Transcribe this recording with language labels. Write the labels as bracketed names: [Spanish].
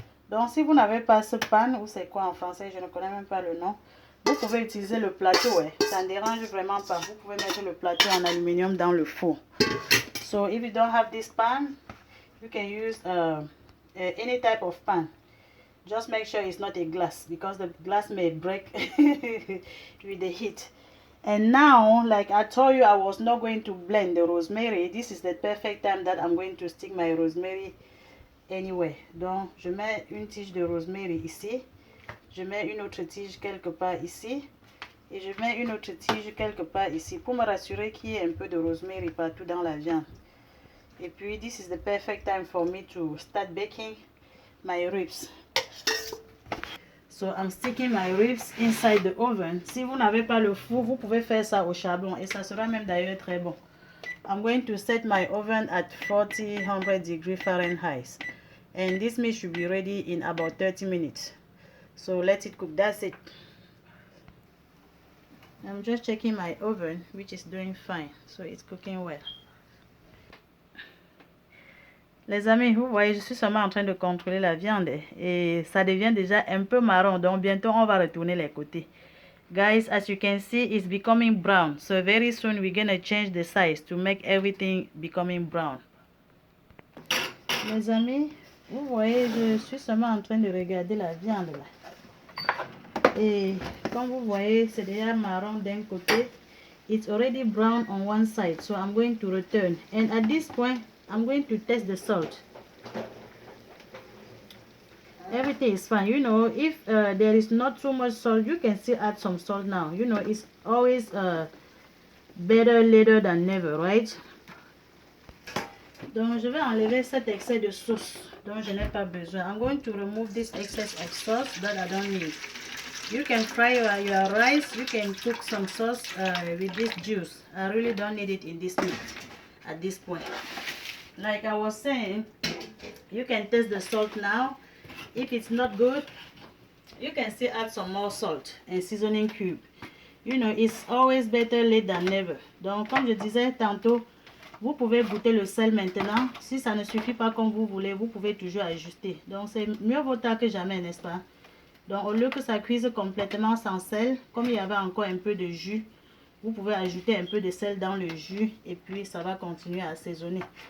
[French] Donc, si vous n'avez pas ce pan, ou c'est quoi en français? Je ne connais même pas le nom. Vous pouvez utiliser le plateau. Ça ne dérange vraiment pas. Vous pouvez mettre le plateau en aluminium dans le four. [English] So, if you don't have this pan, you can use any type of pan. Just make sure it's not a glass because the glass may break with the heat. And now, like I told you, I was not going to blend the rosemary. This is the perfect time that I'm going to stick my rosemary anyway. [French] Donc, je mets une tige de rosemary ici. Je mets une autre tige quelque part ici. Et je mets une autre tige quelque part ici pour me rassurer qu'il y ait un peu de rosemary partout dans la viande. Et puis, [English] this is the perfect time for me to start baking my ribs. So I'm sticking my ribs inside the oven. [French] Si vous n'avez pas le four, vous pouvez faire ça au charbon et ça sera même d'ailleurs très bon. [English] I'm going to set my oven at 400 degrees Fahrenheit. And this meat should be ready in about 30 minutes. So let it cook. That's it. I'm just checking my oven, which is doing fine. So it's cooking well. [French] Les amis, vous voyez, je suis seulement en train de contrôler la viande et ça devient déjà un peu marron. Donc bientôt, on va retourner les côtés. [English] Guys, as you can see, it's becoming brown. So very soon, we're gonna change the size to make everything becoming brown. [French] Les amis, vous voyez, je suis seulement en train de regarder la viande là. Et comme vous voyez, c'est déjà marron d'un côté. [English] It's already brown on one side. So I'm going to return. And at this point, I'm going to test the salt. Everything is fine. You know, if there is not too much salt, you can still add some salt now. You know, it's always better later than never, right? [French] Donc, je vais enlever cet excès de sauce dont je n'ai pas besoin. [English] I'm going to remove this excess of sauce that I don't need. You can fry your rice. You can cook some sauce with this juice. I really don't need it in this meat at this point. Like I was saying, you can taste the salt now. If it's not good, you can still add some more salt and seasoning cube. You know, it's always better late than never. [French] Donc, comme je disais tantôt, vous pouvez goûter le sel maintenant. Si ça ne suffit pas comme vous voulez, vous pouvez toujours ajuster. Donc, c'est mieux vaut tard que jamais, n'est-ce pas? Donc, au lieu que ça cuise complètement sans sel, comme il y avait encore un peu de jus, vous pouvez ajouter un peu de sel dans le jus et puis ça va continuer à assaisonner.